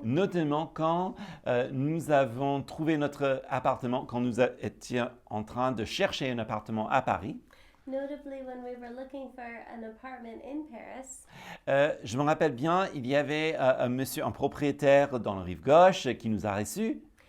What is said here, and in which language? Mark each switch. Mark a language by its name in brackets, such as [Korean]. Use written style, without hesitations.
[French] notamment quand nous avons trouvé notre appartement, quand nous étions en train de chercher un appartement à Paris. [English] Notably, when we were looking for an apartment in Paris, [French] Je me rappelle bien, il y avait un propriétaire dans la rive gauche qui nous a reçus.